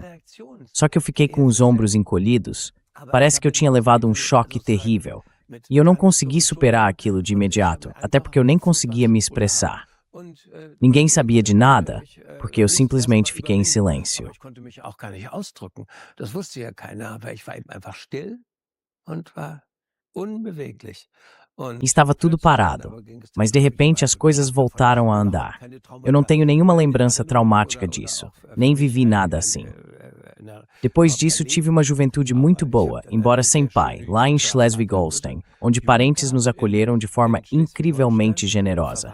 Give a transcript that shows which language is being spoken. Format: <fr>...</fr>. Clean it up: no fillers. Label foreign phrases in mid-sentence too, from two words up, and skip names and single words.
<pt>Só que eu fiquei com os ombros encolhidos. Parece que eu tinha levado um choque terrível. E eu não consegui superar aquilo de imediato, até porque eu nem conseguia me expressar. Ninguém sabia de nada, porque eu simplesmente fiquei em silêncio.</pt> <de>Und war unbeweglich.</de> <pt>E estava tudo parado. Mas de repente as coisas voltaram a andar. Eu não tenho nenhuma lembrança traumática disso. Nem vivi nada assim. Depois disso, tive uma juventude muito boa, embora sem pai, lá em Schleswig-Holstein, onde parentes nos acolheram de forma incrivelmente generosa.</pt>